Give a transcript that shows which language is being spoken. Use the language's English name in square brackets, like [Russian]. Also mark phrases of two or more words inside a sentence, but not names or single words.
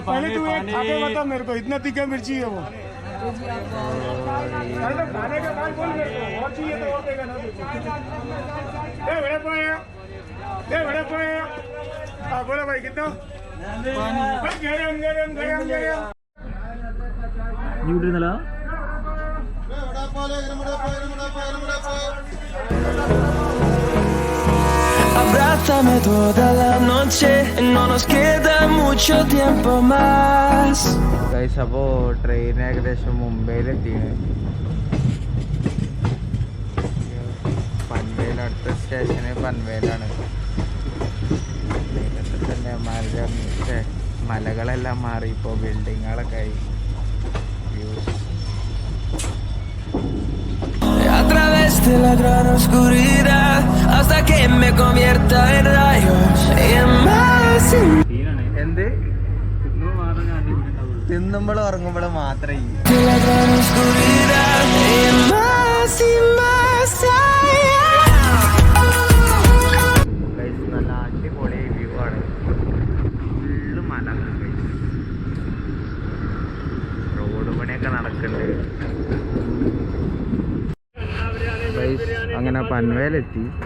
[Hindi] पहले तू एक खा के बता मेरे को, इतना तीखा मिर्ची है वो। अरे तो खाने का काम बोल मेरे को, और चाहिए तो और देगा ना। बड़ा पाया, बड़ा पाया। हाँ बोला भाई कितना? गरम गरम गरम गरम। [Spanish] Abrázame toda la noche, no nos queda mucho tiempo más. [Malayalam] ഗൈസ്, അപ്പോൾ ട്രെയിൻ ഏകദേശം മുംബൈയിലെത്തിയാണ്. പൻവേൽ, അടുത്ത സ്റ്റേഷന് പൻവേലാണ്. തന്നെ മലകളെല്ലാം മാറി, ഇപ്പോൾ ബിൽഡിങ്ങുകളൊക്കെ ആയി. [Spanish] A través de la gran oscuridad, hasta que me convierta en rayos, y más. [Malayalam] എന്ത് തിന്നുമ്പോഴും ഉറങ്ങുമ്പോഴും മാത്രമേ [Spanish] De la gran oscuridad, y más allá. [Malayalam] നല്ല അടിപൊളി വ്യൂ ആണ്. ഫുള്ള് മല, റോഡ് പണിയൊക്കെ നടക്കുന്നുണ്ട്. അങ്ങനെ പൻവേലെത്തി.